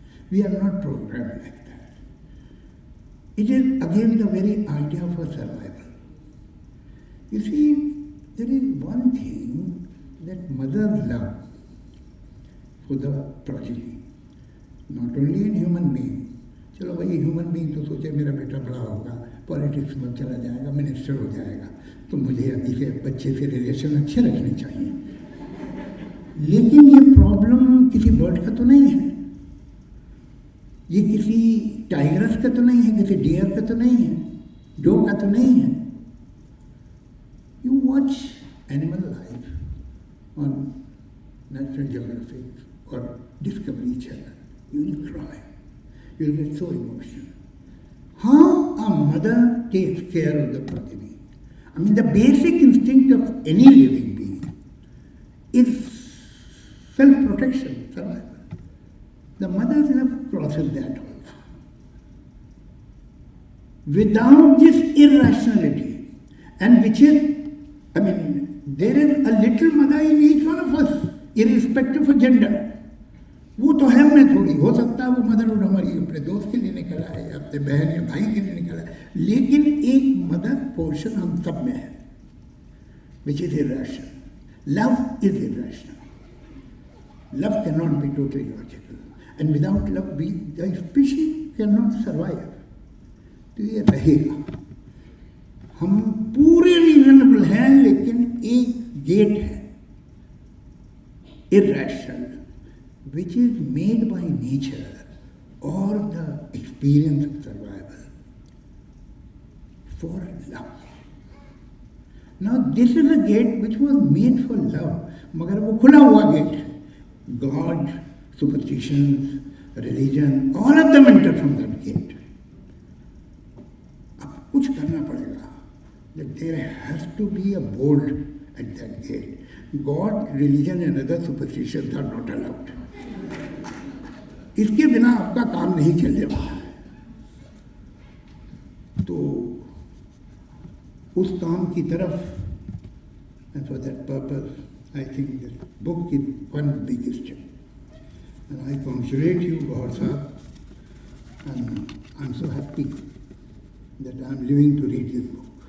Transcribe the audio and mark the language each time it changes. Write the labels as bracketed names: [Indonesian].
[English] We are not programmed like that. It is again the very idea of our survival. You see, there is one thing that mothers love for the progeny, not only in human being. [Hindi] चलो भाई human being तो सोचे मेरा बेटा बड़ा होगा, politics में चला जाएगा, मिनिस्टर हो जाएगा, तो मुझे अभी से बच्चे से रिलेशन अच्छे रखने चाहिए। लेकिन ये प्रॉब्लम किसी बर्ड का तो नहीं है, ये किसी टाइगरस का तो नहीं है, किसी डियर का तो नहीं है, डॉग का तो नहीं है। [English] You watch animal life on National Geographic or Discovery Channel, you will cry, you will get so emotional. How a mother takes care of the progeny. I mean, the basic instinct of any living being is self-protection, survival. The mother's love crosses that also. Without this irrationality, and which is, I mean, there is a little mother in each one of us, irrespective of gender. [Hindi] वो तो है मैं थोड़ी, हो सकता है वो motherhood हमारी अपने दोस्त के लिए निकला है या अपने बहन या भाई के लिए निकला है, लेकिन एक मदर पोर्शन हम सब में है, [English] which is irrational. Love is irrational. Love cannot be totally logical, and without love, the species cannot survive. [Hindi] तो ये रहेगा। हम पूरे रीजनेबल हैं, लेकिन एक गेट है [English] irrational, which is made by nature or the experience of survival for love. Now this is a gate which was made for love, [Hindi] मगर वो खुला हुआ गेट है. [English] God, superstitions, religion, all of them enter from that gate. [Hindi] अब कुछ करना पड़ेगा. [English] That there has to be a board at that gate. God, religion and other superstitions are not allowed. [Hindi] इसके बिना आपका काम नहीं चलने वाला है. तो उस काम की तरफ, [English] and for that purpose, I think this book is one big step. And I congratulate you, Gauhar Sahab, and I'm so happy that I'm living to read this book.